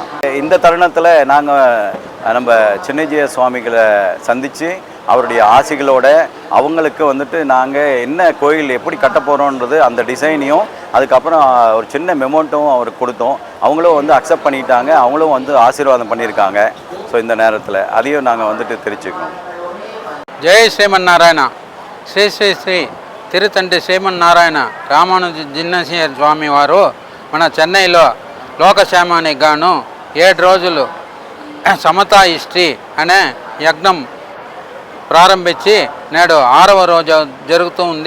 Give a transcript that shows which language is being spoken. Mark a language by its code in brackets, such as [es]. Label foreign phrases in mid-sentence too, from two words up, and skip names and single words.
[ta] இந்த தருணத்தில் நாங்கள் நம்ம சின்னஜீய சுவாமிகளை சந்தித்து அவருடைய ஆசிகளோட அவங்களுக்கு நாங்கள் என்ன கோயில் எப்படி கட்ட போகிறோன்றது அந்த டிசைனையும், அதுக்கப்புறம் ஒரு சின்ன மெமோண்ட்டும் அவருக்கு கொடுத்தோம். அவங்களும் அக்செப்ட் பண்ணிட்டாங்க. அவங்களும் ஆசீர்வாதம் பண்ணியிருக்காங்க. ஸோ இந்த நேரத்தில் அதையும் நாங்கள் தெரிஞ்சுக்கணும். ஜெய் ஸ்ரீமன் நாராயணா. [te] శ్రీ శ్రీ శ్రీ తిరుతండ్రి శ్రీమన్నారాయణ రామానుజ జిన్నసీయ స్వామి వారు మన చెన్నైలో లోకక్షేమానికి గాను 7 రోజులు సమతా ఇష్టి అనే యజ్ఞం ప్రారంభించి నేడు 6వ రోజు జరుగుతూ ఉంది.